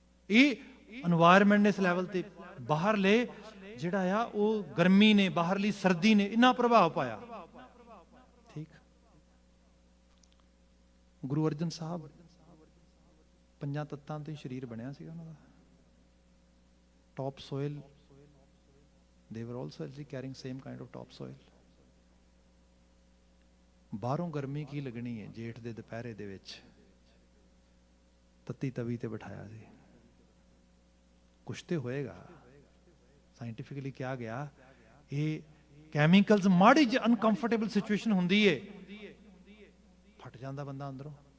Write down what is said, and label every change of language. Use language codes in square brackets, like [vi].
[pa] ਇਹ এনवायरमेंट ਨੇ ਇਸ ਲੈਵਲ ਤੇ ਬਾਹਰਲੇ ਜਿਹੜਾ ਆ ਉਹ ਗਰਮੀ ਨੇ, ਬਾਹਰਲੀ ਸਰਦੀ ਨੇ ਇੰਨਾ ਪ੍ਰਭਾਵ ਪਾਇਆ। ਠੀਕ, ਗੁਰੂ ਅਰਜਨ ਸਾਹਿਬ 5 ਤੱਤਾਂ ਤੇ ਸਰੀਰ ਬਣਿਆ ਸੀਗਾ ਉਹਨਾਂ ਦਾ। [en] Top soil, they were also carrying same kind of top soil. [pa] ਬਾਹਰੋਂ ਗਰਮੀ ਕੀ ਲੱਗਣੀ ਹੈ ਜੇਠ ਦੇ ਦੁਪਹਿਰੇ ਦੇ ਵਿੱਚ, ਤੱਤੀ ਤਵੀ ਤੇ ਬਿਠਾਇਆ ਸੀ। ਕੁਛ ਤੇ ਹੋਏਗਾ। ਸਾਇੰਟੀਫਿਕਲੀ ਕਿਹਾ ਗਿਆ ਇਹ ਕੈਮੀਕਲਸ ਮਾੜੀ ਜਿਹੀ ਅਨਕੰਫਰਟੇਬਲ ਸਿਚੁਏਸ਼ਨ ਹੁੰਦੀ ਏ, ਫਟ ਜਾਂਦਾ ਬੰਦਾ ਅੰਦਰੋਂ।